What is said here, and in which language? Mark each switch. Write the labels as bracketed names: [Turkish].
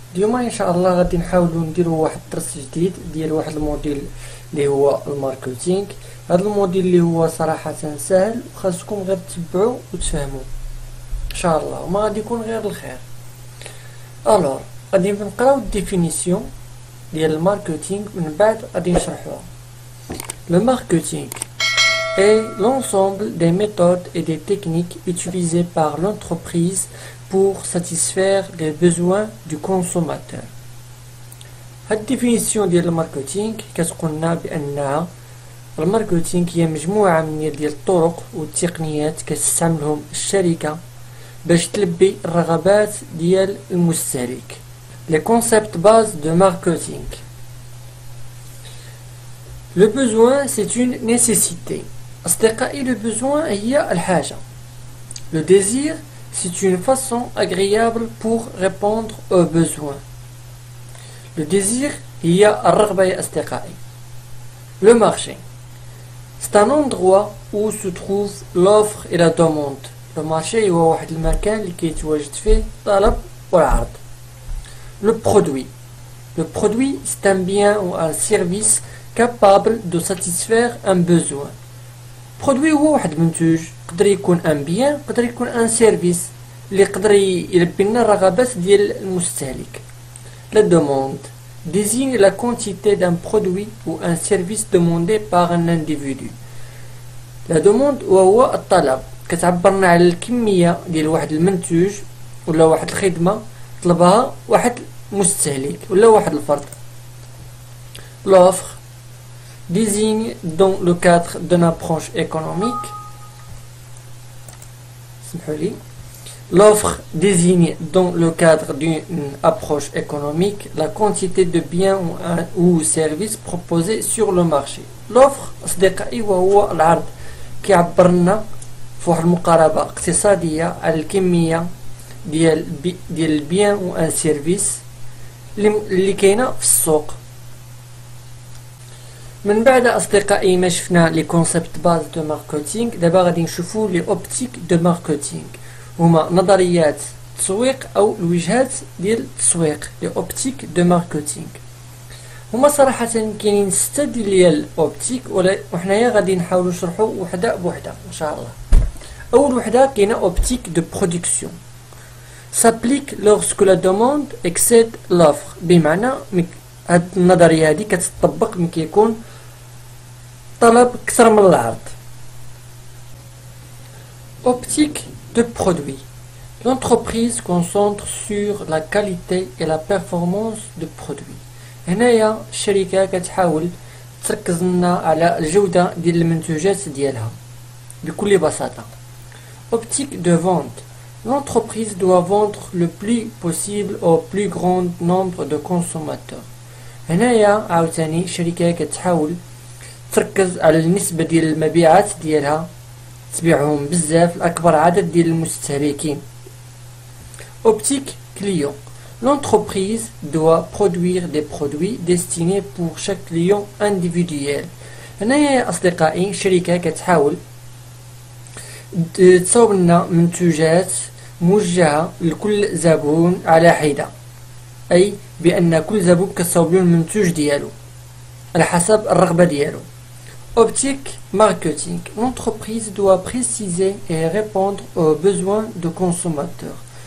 [Arabic] اليوم إن شاء الله غادي نحاولوا نديروا واحد الدرس جديد ديال واحد الموديل اللي هو الماركتينغ. هذا الموديل اللي هو صراحة سهل وخاصكم غير تتبعوا وتفهموا إن شاء الله، وما غادي يكون غير الخير. الوغ غادي نقراو الديفينيسيون ديال الماركتينغ من بعد غادي نشرحوها. [French] Le marketing est l'ensemble des méthodes et des techniques utilisées par l'entreprise pour satisfaire les besoins du consommateur. [Arabic] هاد الديفينيسيون ديال الماركتينغ كتقولنا بأنها الماركتينغ هي مجموعة من ديال الطرق والتقنيات كتستعملهم الشركة باش تلبي الرغبات ديال المستهلك. [French] Les concepts base de marketing. Le besoin c'est une nécessité. [Arabic] أصدقائي le besoin هي الحاجة. [French] Le désir c'est une façon agréable pour répondre aux besoins. [Arabic] Le désir هي الرغبة يا أصدقائي. [French] Le marché c'est un endroit où se trouve l'offre et la demande. [Arabic] Le marché هو واحد المكان اللي كيتواجد فيه الطلب والعرض. [French] Le produit. Le produit c'est un bien ou un service capable de satisfaire un besoin. [Arabic] Produit هو واحد المنتوج، يقدر يكون ان بيان، يقدر يكون ان سيرفيس اللي يقدر يلبي لنا الرغبات ديال المستهلك. [French] La demande désigne la quantité d'un produit ou un service demandé par un individu. [Arabic] La demande وهو الطلب، كتعبرنا على الكمية ديال واحد المنتوج ولا واحد الخدمة طلبها واحد المستهلك ولا واحد الفرد. [French] L'offre désigne dans le cadre d'une approche économique. L'offre désigne dans le cadre d'une approche économique la quantité de biens ou services proposés sur le marché. [Arabic] L'offre أصدقائي وهو العرض، كيعبرنا في واحد المقاربة اقتصادية على الكمية ديال البيان و ان سيرفيس اللي كاينة في السوق. من بعد أصدقائي ما شفنا لي كونسيبت باز دو ماركتينغ، دابا غادي نشوفو لي اوبتيك دو ماركتينغ، هما نظريات التسويق او الوجهات ديال التسويق. لي اوبتيك دو ماركتينغ هما صراحة كاينين 6 ديال الاوبتيك، وحنايا غادي نحاولو نشرحو وحدة بوحدة ان شاء الله. اول وحدة كاينة [French] اوبتيك دو برودكسيون، s'applique lorsque la demande excède l'offre. [Arabic] بمعنى هاد النظرية هادي كتطبق ملي كيكون طلب أكثر من العرض. [French] Optique de produit. L'entreprise concentre sur la qualité et la performance du produit. [Arabic] هنايا الشركة كتحاول تركز لنا على الجودة ديال المنتوجات ديالها بكل بساطة. [French] Optique de vente. L'entreprise doit vendre le plus possible au plus grand nombre de consommateurs. [Arabic] هنايا عاوتاني الشركة كتحاول تركز على النسبة ديال المبيعات ديالها، تبيعهم بزاف لأكبر عدد ديال المستهلكين. [French] Optique client. L'entreprise doit produire des produits destinés pour chaque client individuel. [Arabic] هنايا يا أصدقائي الشركة كتحاول تصاوب لنا منتوجات موجهة لكل زبون على حدة، أي بأن كل زبون كتصاوب له المنتوج ديالو على حسب الرغبة ديالو. [French] Optique marketing. L'entreprise doit préciser et répondre aux besoins de consommateurs.